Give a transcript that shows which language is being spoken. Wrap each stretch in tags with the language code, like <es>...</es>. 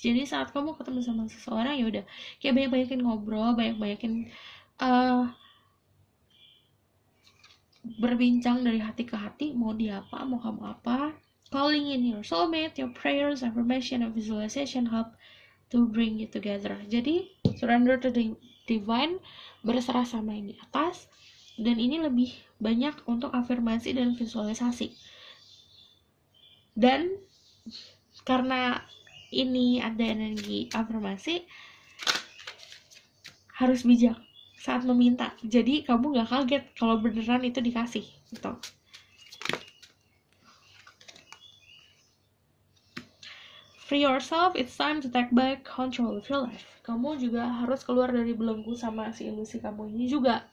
<id>Jadi saat kamu ketemu sama seseorang, ya udah kayak banyak-banyakin ngobrol, banyak-banyakin berbincang dari hati ke hati, mau dia apa, mau kamu apa.</id> <en>Calling in your soulmate, your prayers, affirmation, and visualization help to bring you together.</en> <id>Jadi</id> <en>surrender to the divine,</en> <id>berserah sama yang di atas, dan ini lebih banyak untuk afirmasi dan visualisasi. Dan karena ini ada energi afirmasi, harus bijak saat meminta. Jadi kamu gak kaget kalau beneran itu dikasih gitu.</id> <en>Free yourself, it's time to take back control of your life.</en> <id>Kamu juga harus keluar dari belenggu sama si ilusi kamu ini juga.</id>